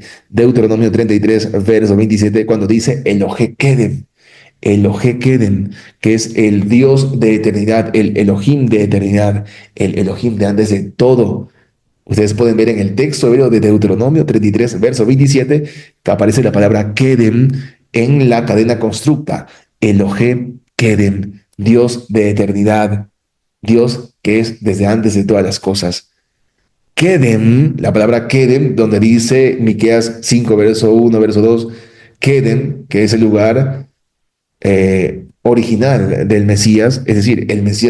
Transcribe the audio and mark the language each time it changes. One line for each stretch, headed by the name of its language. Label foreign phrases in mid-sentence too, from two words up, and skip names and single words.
Spanish: Deuteronomio 33, verso 27, cuando dice
Hebrew: אלהי קדם. אלהי קדם,
Spanish: que es el Dios de eternidad, el Elohim de eternidad, el Elohim de antes de todo. Ustedes pueden ver en el texto hebreo de Deuteronomio 33, verso 27, que aparece la palabra Kedem en la cadena constructa.
Hebrew: אלהי קדם,
Spanish: Dios de eternidad, Dios que es desde antes de todas las cosas. Kedem, la palabra Kedem, donde dice Miqueas 5, verso 1, verso 2, Kedem, que es el lugar original del Mesías, es decir, el Mesías